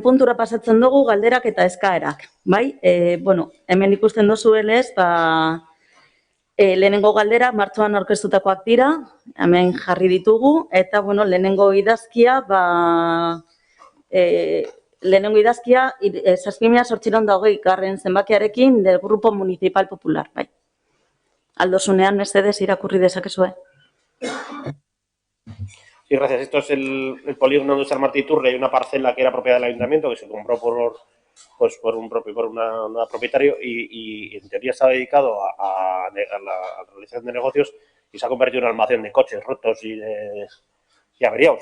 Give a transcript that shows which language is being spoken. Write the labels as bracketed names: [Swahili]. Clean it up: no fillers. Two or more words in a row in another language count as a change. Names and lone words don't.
[Basque] puntura pasatzen dugu galderak eta eskaerak, bai? Hemen ikusten duzuelez, lehenengo galderak martxoan aurkeztutakoak dira, hemen jarri ditugu, eta lehenengo idazkia, 7.820 zenbakiarekin [Spanish] del Grupo Municipal Popular, [Basque] bai. Aldosunean, mesedez, irakurri dezakezue. [Spanish] Sí, gracias. Esto es el polígono de San Martí Turre, una parcela que era propiedad del ayuntamiento, que se compró por un propietario y en teoría estaba dedicado a la realización de negocios y se ha convertido en un almacén de coches rotos y averiados.